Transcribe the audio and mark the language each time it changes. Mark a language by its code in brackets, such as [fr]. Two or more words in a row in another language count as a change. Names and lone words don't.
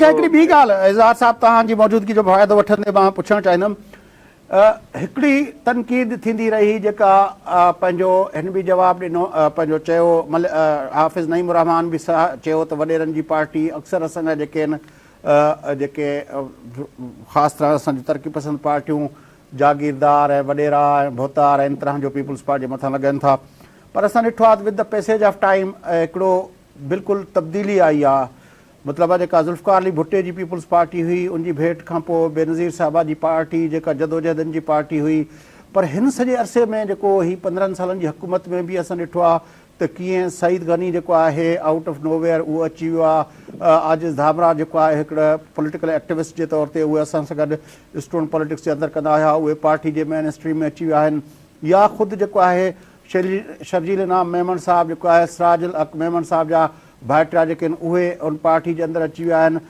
[sd] हिकिड़ी ॿी ॻाल्हि इज़हार साहिब तव्हांजी मौजूदगी जो फ़ाइदो वठंदे मां पुछणु चाहींदुमि, हिकिड़ी तनक़ीद थींदी रही जेका पंहिंजो हिन बि जवाबु ॾिनो, पंहिंजो चयो हाफ़िज़ नईम रहमान बि चयो त वॾेरनि जी पार्टी अक्सर असांजा जेके आहिनि जेके ख़ासि तरह असांजी तरक़ी पसंदि पार्टियूं जागीरदार ऐं वॾेरा ऐं भोतार इन तरह जो पीपल्स पार्टी जे मथां लॻनि था। पर असां ॾिठो आहे [en] with the passage of time [sd] हिकिड़ो बिल्कुलु तब्दीली आई आहे। मतिलबु आहे जेका ज़ुल्फ़िकार अली भुट्टे जी पीपल्स पार्टी हुई उनजी भेट खां पोइ बेनज़ीर साहिबा जी पार्टी जेका जदोजहदनि जी पार्टी हुई, पर हिन सॼे अरसे में जेको ही 15 सालनि जी हुकूमत में बि असां ॾिठो आहे त कीअं सईद गनी जेको आहे [en] out of nowhere [sd] उहो अची वियो आहे। आजिज़ धामरा जेको आहे हिकिड़ा [en] political activist [sd] जे तौर ते उहे असां सां गॾु [en] student politics [sd] जे अंदरि कंदा हुआ, उहे पार्टी जे [en] main stream [sd] में अची विया आहिनि। या ख़ुदि जेको आहे शर्जील इनाम मेमन साहिबु जेको आहे सिराजुल हक़ मेमन साहिब जा भाइटिया जेके आहिनि उहे उन पार्टी जे अंदरि अची विया आहिनि।